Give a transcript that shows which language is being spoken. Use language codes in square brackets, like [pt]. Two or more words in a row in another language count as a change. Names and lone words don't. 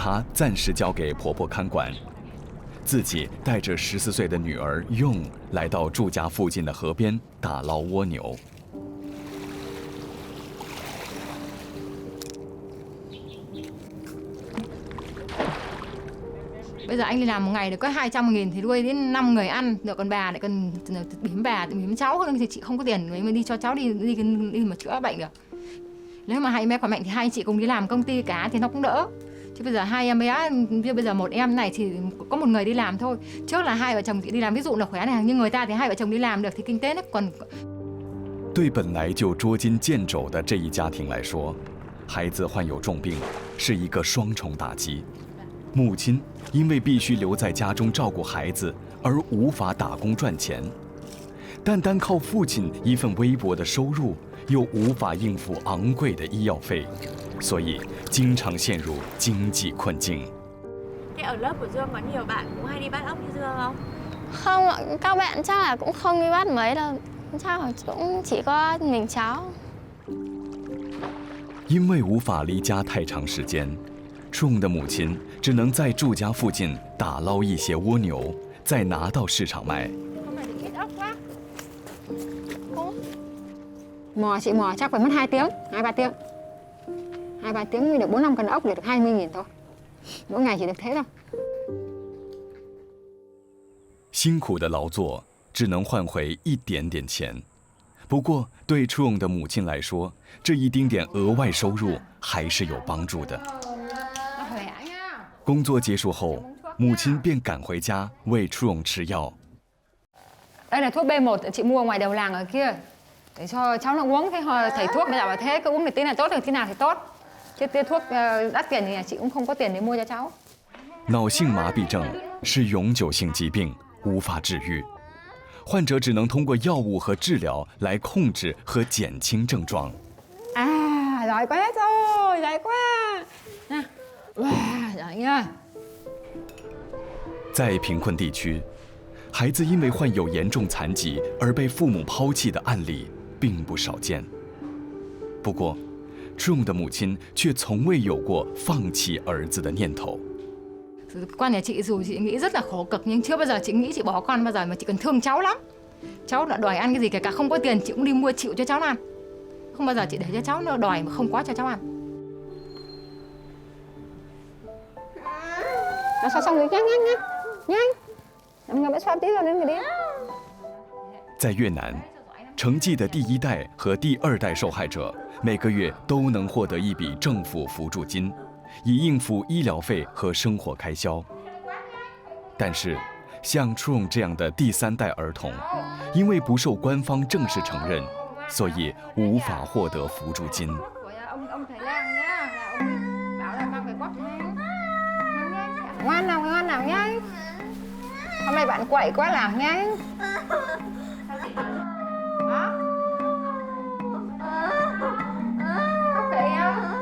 [zh] 他暂时交给婆婆看管，自己带着14岁的女儿 Yong 来到住家附近的河边打捞蜗牛。 [vi] Bây giờ anh đi làm một ngày được có 200.000 thì nuôi đến 5 người ăn, được còn bà lại còn bỉm bà, bỉm cháu thì chị không có tiền mà đi cho cháu đi mà chữa bệnh được. Nếu mà hai em bé khỏe mạnh thì hai anh chị cùng đi làm công ty cả thì nó cũng đỡ. Chứ bây giờ hai em bé, bây giờ một em này thì có một người đi làm thôi. Trước là hai vợ chồng chị đi làm, ví dụ là khỏe này, nhưng người ta thì hai vợ chồng đi làm được thì kinh tế nó còn. [zh] 对本来就捉襟见肘的这一家庭来说，孩子患有重病是一个双重打击。母亲因为必须留在家中照顾孩子而无法打工赚钱，但单靠父親一份微薄的收入，又無法應付昂貴的醫藥費，所以經常陷入經濟困境。 [vi] Thế ở lớp của Dương có nhiều bạn cũng hay đi bắt ốc như Dương không? Không ạ, các bạn chắc là cũng không đi bắt mấy đâu. Chắc là cũng chỉ có mình cháu. [zh] 因为无法离家太长时间，Trung 的母亲只能在住家附近打捞一些蜗牛，再拿到市场卖。 [vi] Mò chị mò chắc phải mất 2 tiếng, 2-3 tiếng. 2-3 tiếng mới được 4-5 con ốc để được 20.000 thôi. Mỗi ngày chỉ được thế thôi. [zh] 辛苦的劳作只能换回一点点钱，不过对 Trung 的母亲来说，这一丁点额外收入还是有帮助的。工作结束后，母亲便赶回家喂 Trung 吃药。 [vi] Đây là thuốc B1 chị mua ngoài đầu làng ở kia. Để cho cháu nó uống, thế thầy thuốc bây giờ bảo thế cứ uống thì tí nào tốt được tí nào thì tốt. Chứ thuốc đắt tiền thì chị cũng không có tiền để mua cho cháu. [zh] 脑性麻痹症是永久性疾病，无法治愈，患者只能通过药物和治疗来控制和减轻症状。 [vi] À, giỏi quá rồi, giỏi quá. Nè, wow, giỏi nha. [zh] 在贫困地区，孩子因为患有严重残疾而被父母抛弃的案例并不少见。不过 Trung 的母亲却从未有过放弃儿子的念头。 [vi] Con nhà chị dù chị nghĩ rất là khổ cực nhưng chưa bao giờ chị nghĩ chị bỏ con bao giờ, mà chị cần thương cháu lắm. Cháu đã đòi ăn cái gì kể cả không có tiền chị cũng đi mua chịu cho cháu ăn. Không bao giờ chị để cho cháu nó đòi mà không có cho cháu ăn. Nó xong rồi, nhanh. Em nghe bé xoa tí rồi đến người đi. [zh] 在越南， 承继的第1代和第2代受害者每个月都能获得一笔政府扶助金，以应付医疗费和生活开销。但是，像Trung这样的第3代儿童，因为不受官方正式承认，所以无法获得扶助金。 [vi] Ngoan nào nhá. Hôm nay bạn quậy quá làm nhá. Đó. Có kệ không?